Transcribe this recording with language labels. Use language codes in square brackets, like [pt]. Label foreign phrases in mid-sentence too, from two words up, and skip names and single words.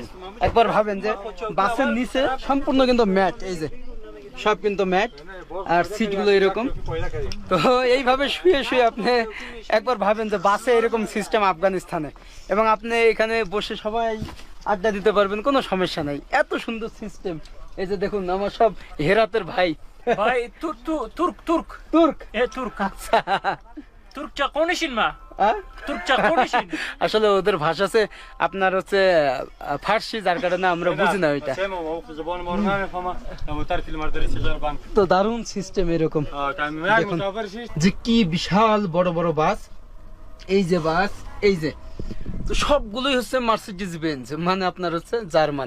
[bn] একবার ভাবেন যে বাসের নিচে সম্পূর্ণ কিন্তু ম্যাট, এই যে সব কিন্তু ম্যাট, আর সিটগুলো এরকম। তো এইভাবে শুয়ে শুয়ে আপনি একবার ভাবেন যে বাসে এরকম সিস্টেম আফগানিস্তানে, এবং আপনি এখানে বসে সবাই আড্ডা দিতে পারবেন, কোনো সমস্যা নাই। এত সুন্দর সিস্টেম। এই যে দেখুন আমার সব হেরাতের ভাই। [tr] Vay Türk. [bn] তুর্ক, [tr] Türk. [bn] আচ্ছা। [tr] Türkçe konuşun mu? [bn] হ্যাঁ? [tr] Türkçe konuşun. [bn] আসলে ওদের ভাষা আছে আপনার হচ্ছে ফার্সি, যার কারণে আমরা বুঝি না ওইটা। তো দারুণ সিস্টেম এরকম। দেখুন যে কি বিশাল বড় বড় বাস। এই যে বাস, এই যে তো সবগুলোই হচ্ছে মার্সিডিজ বেঞ্জ, মানে আপনার হচ্ছে জার্মানি।